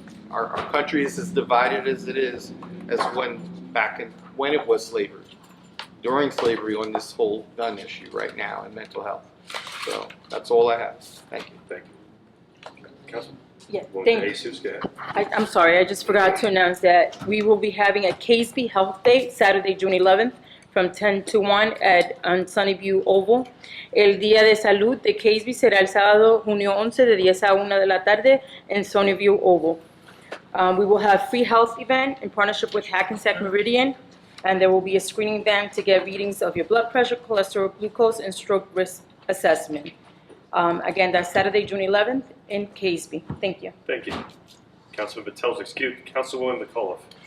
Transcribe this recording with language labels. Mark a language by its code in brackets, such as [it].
[en] Our country is as divided as it is as when it was slavery, during slavery, on this whole gun issue right now and mental health. So that's all I have. Thank you. Thank you. Councilman? Yeah, Woman thank Jesus, go ahead. I'm sorry, I just forgot to announce that we will be having a Casby Health Day, Saturday, June 11th, from 10 to 1 at Sunnyview Oval. [es] El Día de Salud de Casby será el sábado, junio 11, de 10 a 1 de la tarde en Sunnyview Oval. [en] We will have free health event in partnership with Hackensack Meridian, and there will be a screening event to get readings of your blood pressure, cholesterol, glucose, and stroke risk assessment. Again, that's Saturday, June 11th in Casby. Thank you. Thank you. Councilman Vatel's excused. Councilwoman McAuliffe.